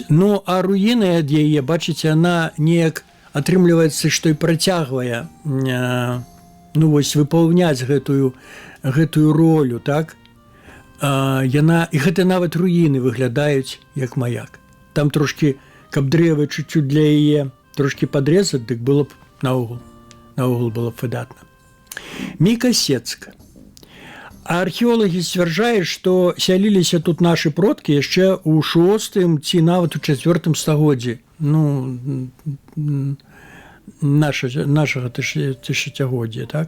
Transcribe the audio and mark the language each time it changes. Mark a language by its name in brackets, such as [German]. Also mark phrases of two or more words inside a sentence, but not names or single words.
[Belarusian] Ну, а руіны ад яе, бачыце, яна неяк атрымліваецца, што і працягвае, ну, вось, выпаўняць гэтую ролю, так? Яна, і гэта нават руіны выглядаюць як маяк. Там трошкі, каб дрэвы чуть-чуть для яе трошкі падрэзаць, дык было б наогул было б выдатна. Мікасецк. А археолагі сцвярджаюць, што сяліліся тут нашы продкі яшчэ ў 6 ці нават у 4 стагоддзі. Ну, нашага тысячагоддзя, так?